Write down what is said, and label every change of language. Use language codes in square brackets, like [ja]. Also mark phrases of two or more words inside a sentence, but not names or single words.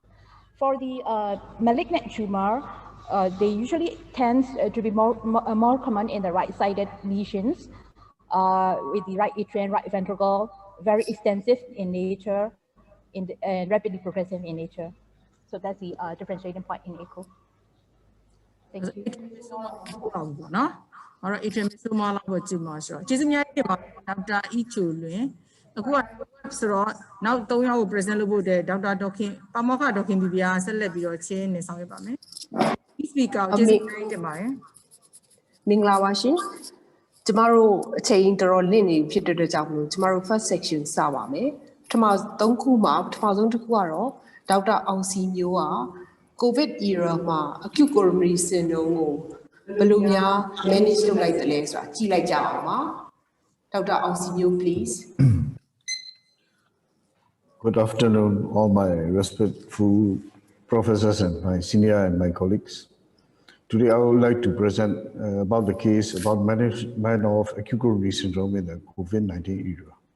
[en] For the malignant tumor, they usually tend to be more common in the right-sided lesions with the right atrium, right ventricle, very extensive in nature, and rapidly progressive in nature. So that's the differentiating point in echo. Thank you. All right, it's a [my] အခုကဆိုတော့နောက်3ယောက်ကို present လုပ်ဖို့တဲ့ဒေါက်တာဒေါခင်ပါမောက္ခဒေါခင်ဘီဘီယာဆက်လက်ပြီးတော့ချင်းနေဆောင်ရွက်ပါမယ် speaker ကိုကျေးဇူးတင်ပါတယ် မင်္ဂလာပါရှင်ကျမတို့အချိန်တော်တော်လင့်နေဖြစ်တဲ့အတွက်ကြောင့်မလို့ကျမတို့ [en] first section [my] စပါမယ်ပထမ3ခုမှာပထမဆုံးတစ်ခုကတော့ဒေါက်တာအောင်စီမျိုးက [en] COVID era [my] မှာ [en] acute coronary syndrome [my] ကိုဘယ်လိုများ manage လုပ်လိုက်တယ်လဲဆိုတာကြည့်လိုက်ကြအောင်ပါဒေါက်တာအောင်စီမျိုး please [en] Good afternoon, all my respectful professors and my senior and my colleagues. Today, I would like to present about the case about management of acute coronary syndrome in the COVID-19 era.